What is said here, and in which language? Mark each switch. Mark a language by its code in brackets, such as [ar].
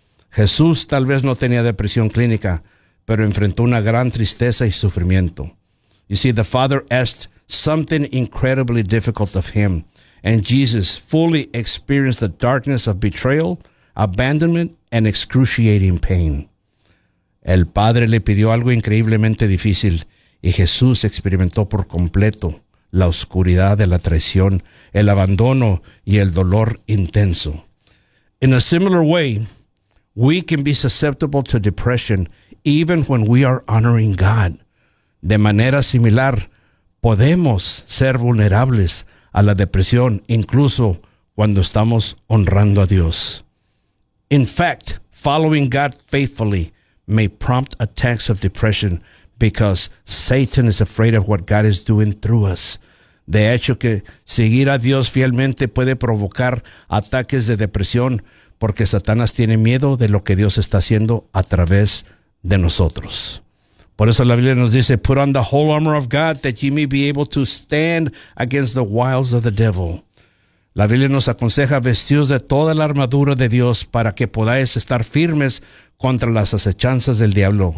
[es] Jesús tal vez no tenía depresión clínica, pero enfrentó una gran tristeza y sufrimiento. [en] You see, the Father asked something incredibly difficult of him, and Jesus fully experienced the darkness of betrayal, abandonment, and excruciating pain. [es] El Padre le pidió algo increíblemente difícil, y Jesús experimentó por completo la oscuridad de la traición, el abandono y el dolor intenso. [en] In a similar way, we can be susceptible to depression even when we are honoring God. [es] De manera similar, podemos ser vulnerables a la depresión incluso cuando estamos honrando a Dios. [en] In fact, following God faithfully may prompt attacks of depression because Satan is afraid of what God is doing through us. [es] De hecho, que seguir a Dios fielmente puede provocar ataques de depresión porque Satanás tiene miedo de lo que Dios está haciendo a través de nosotros. Por eso la Biblia nos dice, [en] put on the whole armor of God that ye may be able to stand against the wiles of the devil. [es] La Biblia nos aconseja vestidos de toda la armadura de Dios para que podáis estar firmes contra las acechanzas del diablo.